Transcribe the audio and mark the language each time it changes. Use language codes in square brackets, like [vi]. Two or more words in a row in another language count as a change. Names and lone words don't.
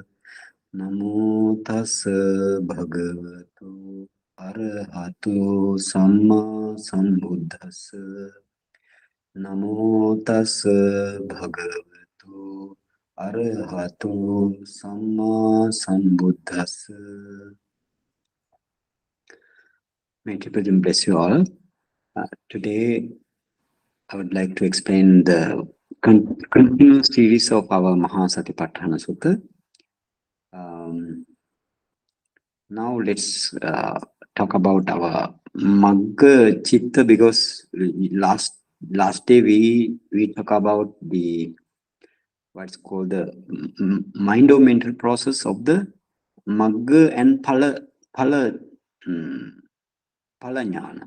[pi] Namo tassa bhagavato arahato samma sambuddhassa. Namo tassa bhagavato arahato samma sambuddhassa. [en] May Triple bless you all. Today I would like to explain the continuous series of our Mahāsatipatthāna Sutta. Now let's talk about our [pi] Magga Chitta, [en] because last day we talk about the what's called the mind or mental process of the Magga and [pi] Phala Jnana.